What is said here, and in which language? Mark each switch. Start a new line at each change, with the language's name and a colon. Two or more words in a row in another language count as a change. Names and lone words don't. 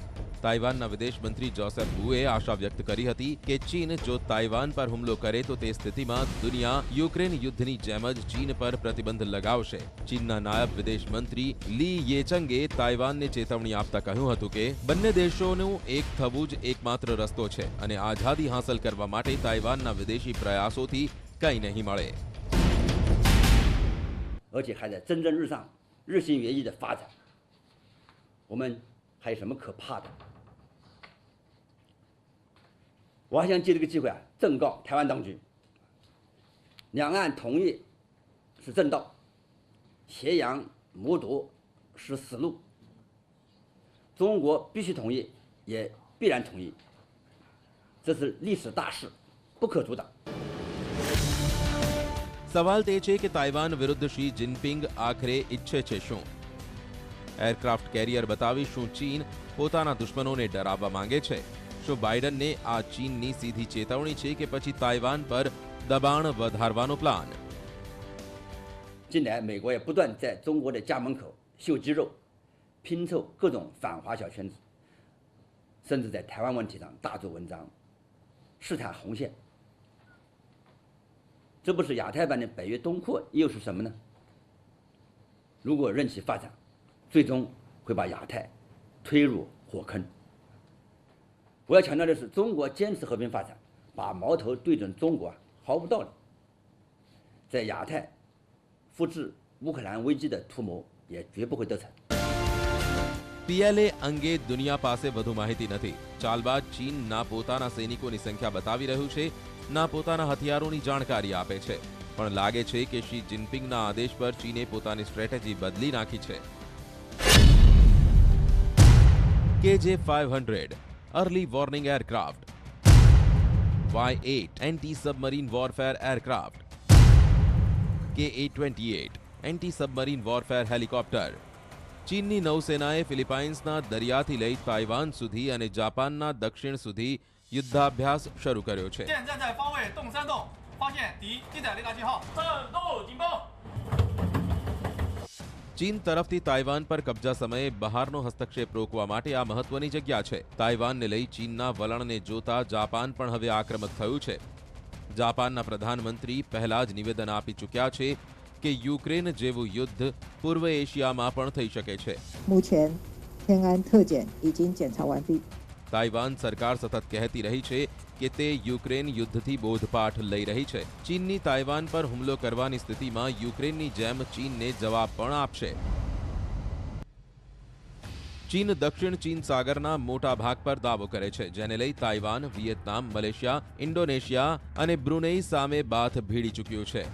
Gujarati: તાઇવાનના વિદેશ મંત્રી જોસેફ વુએ આશા વ્યક્ત કરી હતી કે ચીન જો તાઇવાન પર હુમલો કરે તો તે સ્થિતિમાં દુનિયા યુક્રેન યુદ્ધની જેમ જ ચીન પર પ્રતિબંધ લગાવશે. ચીનના નાયબ વિદેશ મંત્રી લી યેચંગે તાઇવાનને ચેતવણી આપતા કહ્યું હતું કે બંને દેશોનું એક થવું જ એકમાત્ર રસ્તો છે અને આઝાદી હાંસલ કરવા માટે તાઇવાનના વિદેશી પ્રયાસોથી કંઈ નહીં મળે.
Chinese: 而且还在蒸蒸日上、日新月异的发展，我们还有什么可怕的？我还想借这个机会正告台湾当局，两岸统一是正道，挟洋谋独是死路。中国必须统一，也必然统一，这是历史大势，不可阻挡。
Gujarati: સવાલ તે છે કે તાઇવાન વિરુદ્ધ શી જિનપિંગ આખરે ઈચ્છે છે શું?
English: aircraft carrier
Gujarati: બતાવી શું ચીન પોતાના દુશ્મનોને ડરાવવા માંગે છે? શું બાઇડનને આ ચીનની સીધી ચેતવણી છે કે પછી તાઇવાન પર દબાણ વધારવાનો પ્લાન?
Chinese: 近来，美国也不断在中国的家门口秀肌肉，拼凑各种反华小圈子，甚至在台湾问题上大做文章，试探红线。这不是亚太版的北约东扩又是什么呢？如果任其发展，最终会把亚太推入火坑。我要强调的是，中国坚持和平发展，把矛头对准中国毫无道理。在亚太复制乌克兰危机的图谋也绝不会得逞。
Gujarati: PLA અંગે દુનિયા પાસે વધુ માહિતી નથી. ચાલબાજ ચીન ના પોતાના સૈનિકોની સંખ્યા બતાવી રહ્યું છે, ના પોતાના હથિયારોની જાણકારી આપે છે. પણ લાગે છે કે શી જિનપિંગના આદેશ પર ચીને પોતાની સ્ટ્રેટેજી બદલી નાખી છે.
English: KJ-500 early warning aircraft, Y-8 anti submarine warfare aircraft, KA-28 anti submarine warfare helicopter.
Gujarati: ચીનની નૌસેનાએ ફિલિપાઇન્સના દરિયાથી લઈ તાઇવાન સુધી અને જાપાનના દક્ષિણ સુધી યુદ્ધાભ્યાસ શરૂ કર્યો છે.
Chinese: 现在在方位洞3洞发现敌机载雷达信号，战斗警报。
Gujarati: ચીન તરફથી તાઇવાન પર કબજા સમયે બહારનો હસ્તક્ષેપ રોકવા માટે આ મહત્વની જગ્યા છે. તાઇવાનને લઈ ચીનના વલણને જોતા જાપાન પણ હવે આક્રમક થયું છે. જાપાનના પ્રધાનમંત્રી પહેલા જ નિવેદન આપી ચૂક્યા છે કે યુક્રેન જેવું યુદ્ધ પૂર્વ એશિયામાં પણ થઈ શકે છે.
Chinese: 目前天安特检已经检查完毕。
Gujarati: તાઇવાન સરકાર સતત કહેતી રહી છે કે તે યુક્રેન યુદ્ધથી બોધપાઠ લઈ રહી છે. ચીનની તાઇવાન પર હુમલો કરવાની સ્થિતિમાં યુક્રેનની જેમ ચીનને જવાબ પણ આપશે. ચીન દક્ષિણ ચીન સાગરના મોટા ભાગ પર દાવો કરે છે, જેને લઈ તાઇવાન, વિયેતનામ, મલેશિયા, ઇન્ડોનેશિયા અને બ્રુનેઈ સામે બાથ ભીડી ચૂક્યું છે.